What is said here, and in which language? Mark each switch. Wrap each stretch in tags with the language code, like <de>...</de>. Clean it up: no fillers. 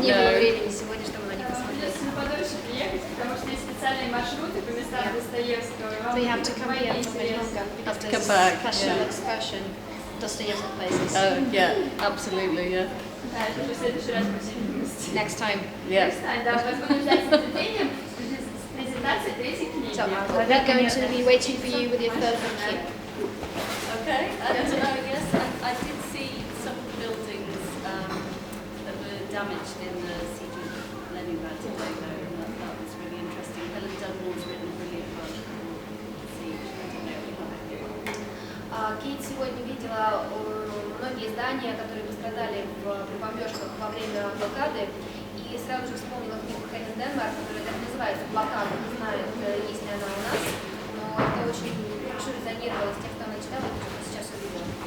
<ru>Не было времени сегодня, чтобы на них посмотреть. Придется подольше приехать, потому что есть специальные маршруты по местам Достоевского.</ru> <en>So you have to come here for longer because there's a special excursion Dostoevsky places. Oh, yeah, absolutely, yeah.</en> <ru>Да, это уже в следующий раз по всей видимости.</ru> <en>Next time. Yeah.</en> <ru>Да, вас будем ждать с нетерпением с презентацией третьей книги.</ru> <en>So we're going to be waiting for you with your third book here. Okay, and yes, I did see some of the buildings that were damaged in the siege of Leningrad today, though, and that was really interesting. Helen Dunmore's written a brilliant book called Siege. I don't know if you have it here.</en> <ru>Кейт сегодня видела многие здания, которые пострадали при бомбежках во время блокады. И сразу же вспомнила книгу Кейт Хэмер, которая так называется «Блокада», не знаю, есть ли она у нас, но это очень хорошо резонировало с тем, что она читала, и что сейчас увидела.</ru>